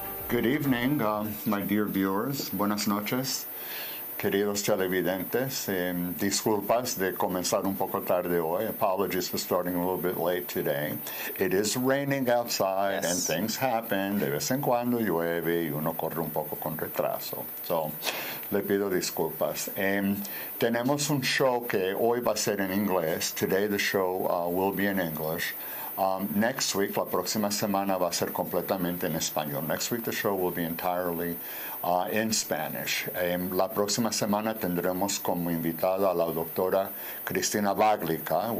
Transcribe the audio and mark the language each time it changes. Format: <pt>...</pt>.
<en>Good evening, my dear viewers.</en> <es>Buenas noches, queridos televidentes. Disculpas de comenzar un poco tarde hoy.</es> <en>Apologies for starting a little bit late today. It is raining outside and things happen.</en> <es>De vez en cuando llueve y uno corre un poco con retraso. So, le pido disculpas. Tenemos un show que hoy va a ser en inglés.</es> <en>Today the show will be in English. Next week,</en> <es>la próxima semana va a ser completamente en español.</es> <en>Next week the show will be entirely in Spanish.</en> <es>La próxima semana tendremos como invitada a la doctora Cristina Vaglica.</es>